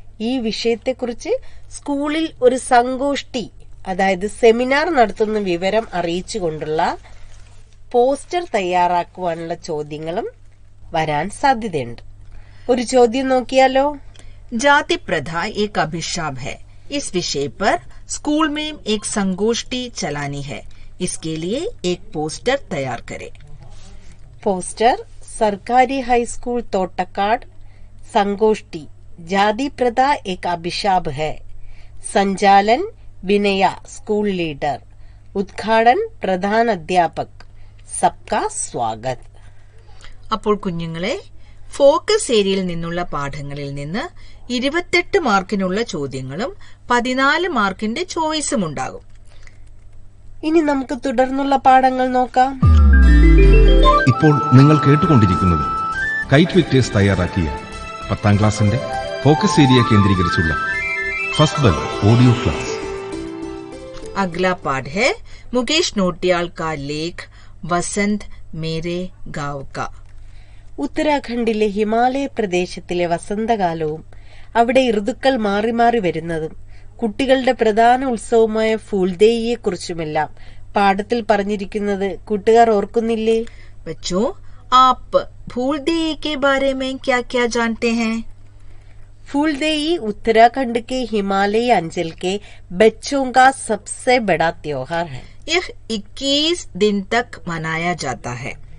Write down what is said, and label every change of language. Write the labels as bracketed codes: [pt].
[ml] ഈ വിഷയത്തെക്കുറിച്ച് സ്കൂളിൽ ഒരു സങ്കോഷ്ടി, അതായത് സെമിനാർ നടത്തുന്ന വിവരം അറിയിച്ചുകൊണ്ടുള്ള പോസ്റ്റർ തയ്യാറാക്കുവാനുള്ള ചോദ്യങ്ങളും വരാൻ സാധ്യതയുണ്ട്. ഒരു ചോദ്യം നോക്കിയാലോ? [hi] जाति प्रथा एक अभिशाप है. इस विषय पर स्कूल में एक संगोष्ठी चलानी है. इसके लिए एक पोस्टर तैयार करें. पोस्टर सरकारी हाई स्कूल तोटकाड, संगोष्ठी जाति प्रथा एक अभिशाप है. संचालन विनया, स्कूल लीडर. उद्घाटन प्रधान अध्यापक. सबका स्वागत. [ml] അപ്പോൾ കുഞ്ഞുങ്ങളെ, ഫോക്കസ് ഏരിയയിൽ നിന്നുള്ള പാഠങ്ങളിൽ നിന്ന് 28 മാർക്കിനുള്ള ചോദ്യങ്ങളും 14 മാർക്കിന്റെ ചോയ്സും ഉണ്ടാകും. ഇനി നമുക്ക് തുടർന്നുള്ള പാഠങ്ങൾ നോക്കാം. ഇപ്പോൾ നിങ്ങൾ കേട്ടുകൊണ്ടിരിക്കുന്നത് കൈറ്റ് വിക്ടേഴ്സ് തയ്യാറാക്കിയ 10ാം ക്ലാസിന്റെ ഫോക്കസ് ഏരിയ കേന്ദ്രീകരിച്ചുള്ള ഫസ്റ്റ് ബെൽ ഓഡിയോ ക്ലാസ്. [hi] अगला पाठ है मुकेश नोटियाल का लेख വസന്ത് മേരെ ഗാവ് കാ. [ml] ഉത്തരാഖണ്ഡിലെ ഹിമാലയ പ്രദേശത്തിലെ വസന്തകാലവും അവിടെ ഋതുക്കൾ മാറി മാറി വരുന്നതും കുട്ടികളുടെ പ്രധാന ഉത്സവമായ ഫൂൽദേയിയെ കുറിച്ചുമെല്ലാം പാഠത്തിൽ പറഞ്ഞിരിക്കുന്നത് കൂട്ടുകാർ ഓർക്കുന്നില്ലേ? [hi] बच्चों, आप फूलदेई के बारे में क्या क्या जानते हैं? फूलदेई उत्तराखंड के हिमालयी अंचल के बच्चों का सबसे बड़ा त्योहार है. यह 21 दिन तक मनाया जाता है.